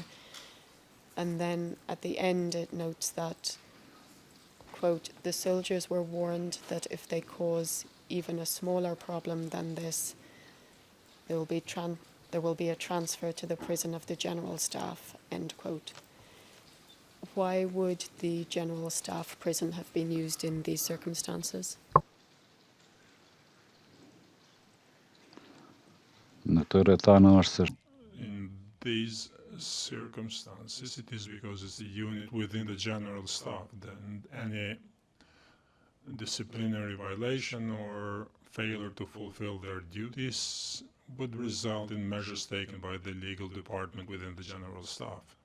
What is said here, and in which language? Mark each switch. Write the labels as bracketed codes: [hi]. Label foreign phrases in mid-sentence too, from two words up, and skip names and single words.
[en] And then at the end it notes that, quote, the soldiers were warned that if they cause even a smaller problem than this, there will be a transfer to the prison of the general staff, end quote. Why would the general staff prison have been used in these circumstances? [sq] në të rrethana është se [en] In these circumstances, it is because it's a unit within the general staff. Then any disciplinary violation or failure to fulfill their duties would result in measures taken by the legal department within the general staff.